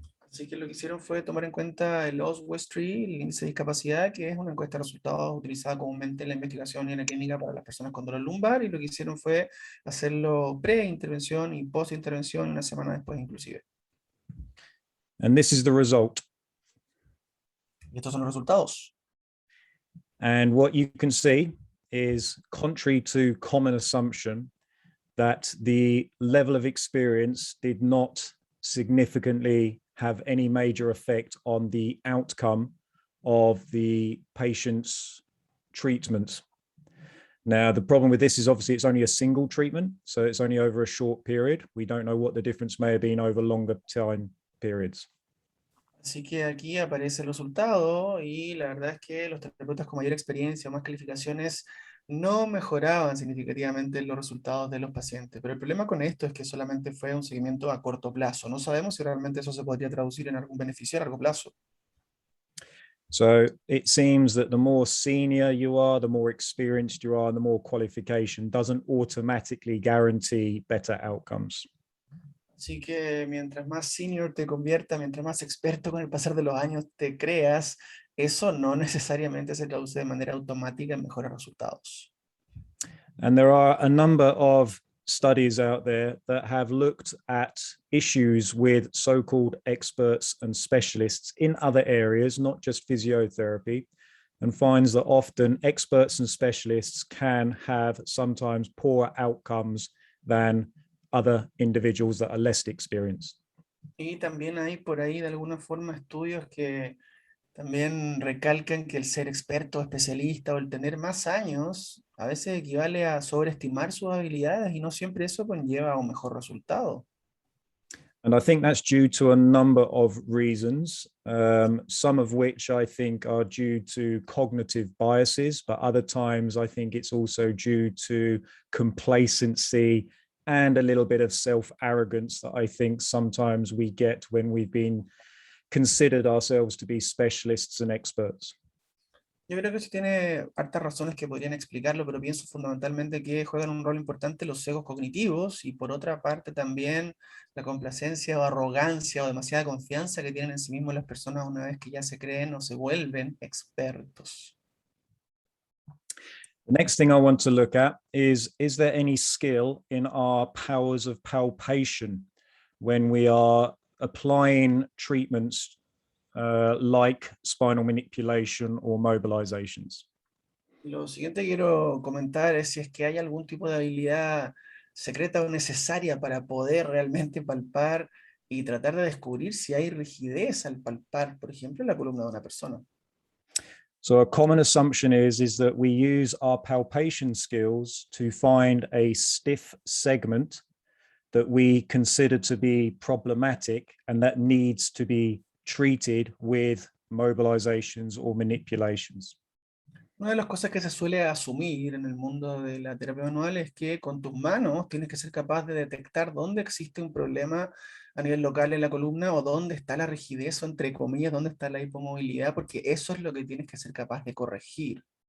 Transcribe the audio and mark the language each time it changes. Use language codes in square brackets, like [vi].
[es] Así que lo que hicieron fue tomar en cuenta el Oswestry, el índice de discapacidad, que es una encuesta de resultados utilizada comúnmente en la investigación y en la clínica para las personas con dolor lumbar, y lo que hicieron fue hacerlo pre-intervención y post-intervención, una semana después inclusive. [en] And this is the result. [es] Y estos son los resultados. [en] And what you can see is, contrary to common assumption, that the level of experience did not significantly have any major effect on the outcome of the patient's treatment. Now, the problem with this is obviously it's only a single treatment, so it's only over a short period. We don't know what the difference may have been over longer time periods. [es] Así que aquí aparece el resultado y la verdad es que los terapeutas con mayor experiencia o más calificaciones no mejoraban significativamente los resultados de los pacientes. Pero el problema con esto es que solamente fue un seguimiento a corto plazo. No sabemos si realmente eso se podría traducir en algún beneficio a largo plazo. [en] So it seems that the more senior you are, the more experienced you are, the more qualification doesn't automatically guarantee better outcomes. [es] Así que mientras más senior te conviertas, mientras más experto con el pasar de los años te creas, eso no necesariamente se traduce de manera automática en mejores resultados. [en] And there are a number of studies out there that have looked at issues with so-called experts and specialists in other areas, not just physiotherapy, and finds that often experts and specialists can have sometimes poorer outcomes than other individuals that are less experienced. [es] Y también hay por ahí de alguna forma estudios que también recalcan que el ser experto, especialista o el tener más años a veces equivale a sobreestimar sus habilidades y no siempre eso conlleva a un mejor resultado. [en] And I think that's due to a number of reasons, some of which I think are due to cognitive biases, but other times I think it's also due to complacency and a little bit of self-arrogance that I think sometimes we get when we've been considered ourselves to be specialists and experts. [es] Yo creo que eso tiene hartas razones que podrían explicarlo, pero pienso fundamentalmente que juegan un rol importante los sesgos cognitivos y por otra parte también la complacencia o arrogancia o demasiada confianza que tienen en sí mismos las personas una vez que ya se creen o se vuelven expertos. [en] The next thing I want to look at is there any skill in our powers of palpation when we are applying treatments like spinal manipulation or mobilizations? [es] Lo siguiente que quiero comentar es si es que hay algún tipo de habilidad secreta o necesaria para poder realmente palpar y tratar de descubrir si hay rigidez al palpar, por ejemplo, en la columna de una persona. [en] So a common assumption is that we use our palpation skills to find a stiff segment that we consider to be problematic and that needs to be treated with mobilizations or manipulations. [es] Una de las cosas que se suele asumir en el mundo de la terapia manual es que con tus manos tienes que ser capaz de detectar dónde existe un problema a nivel local en la columna o dónde está la rigidez o entre comillas, dónde está la hipomovilidad, porque eso es lo que tienes que ser capaz de corregir.